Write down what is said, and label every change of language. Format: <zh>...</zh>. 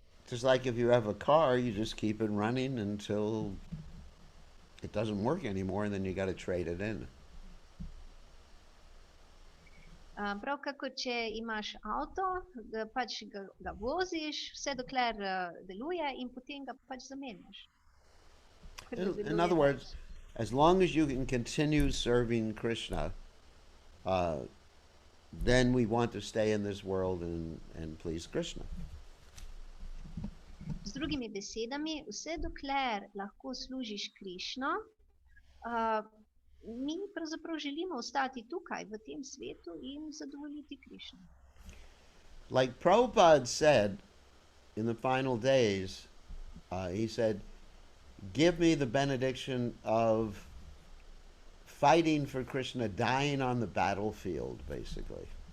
<en>Just like if you have a car, you just keep it running until it doesn't work anymore, and then you got to trade it in.</en> <sl>Prav kako, če imaš avto, pač ga voziš, vse dokler deluje in potem ga pač zamenjaš.</sl> <en>In other words, as long as you can continue serving Krishna, then we want to stay in this world and please Krishna.</en> <sl>Z drugimi besedami, vse dokler lahko služiš Krišno, mi pravzaprav želimo ostati tukaj v tem svetu in zadovoljiti Krišno.</sl> <en>Like Prabhupada said in the final days, he said, give me the benediction of fighting for Krishna, dying on the battlefield, basically.</en>